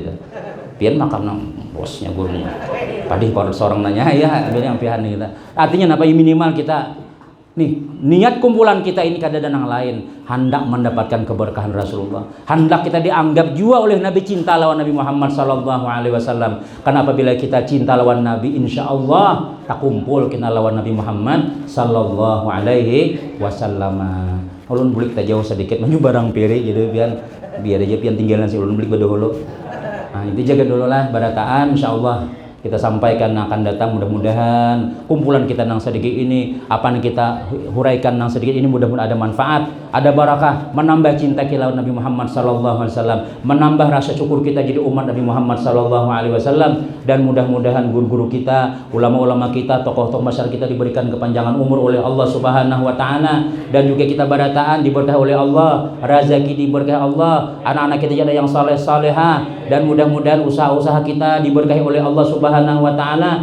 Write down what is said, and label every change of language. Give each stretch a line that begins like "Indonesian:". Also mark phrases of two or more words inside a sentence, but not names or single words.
Banjar: Pian makan nang bosnya gurunya. Tadi kalau seorang nanya ya ini yang pian kita. Artinya apa minimal kita nih niat kumpulan kita ini kada ada yang lain hendak mendapatkan keberkahan Rasulullah, hendak kita dianggap juga oleh Nabi cinta lawan Nabi Muhammad
Arabic: صلى الله عليه وسلم.
Banjar: Karena apabila kita cinta lawan Nabi,
Arabic: إن شاء الله
Banjar: tak kumpul kita lawan Nabi Muhammad
Arabic: صلى الله عليه وسلم.
Banjar: Ulun bulik tak jauh sedikit menuju barang piring gitu biar aja pian tinggalan si ulun bulik dahulu. Nah, itu jaga dulu lah barataan
Arabic: إن شاء الله.
Banjar: Kita sampaikan akan datang mudah-mudahan kumpulan kita nang sedikit ini apa yang kita huraikan nang sedikit ini mudah-mudahan ada manfaat, ada barakah, menambah cinta kita Nabi Muhammad
Arabic: صلى الله عليه وسلم,
Banjar: menambah rasa syukur kita jadi umat Nabi Muhammad
Arabic: صلى الله عليه وسلم,
Banjar: dan mudah-mudahan guru-guru kita, ulama-ulama kita, tokoh-tokoh masyarakat kita diberikan kepanjangan umur oleh Allah
Arabic: سبحانه وتعالى,
Banjar: dan juga kita barataan diberkahi oleh Allah, rezeki diberkahi Allah, anak-anak kita jadi yang saleh-salehah, dan mudah-mudahan usaha-usaha kita diberkahi oleh Allah
Arabic: سبحانه وتعالى,